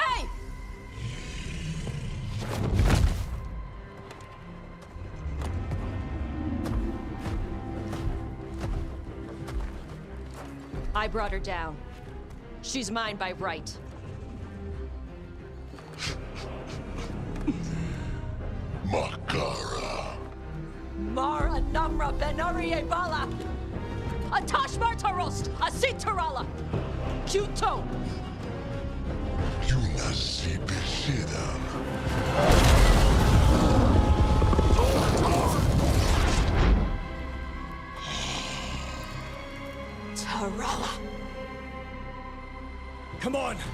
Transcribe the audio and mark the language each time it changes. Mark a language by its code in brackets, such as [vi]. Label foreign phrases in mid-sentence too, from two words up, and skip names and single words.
[en] Hey! I brought her down. She's mine by right. Makara. Mara Namra Benarie Bala! Atashmar Tarost! Asitarala! Kyuto! Yunasi Bishida. Tarala! Come on!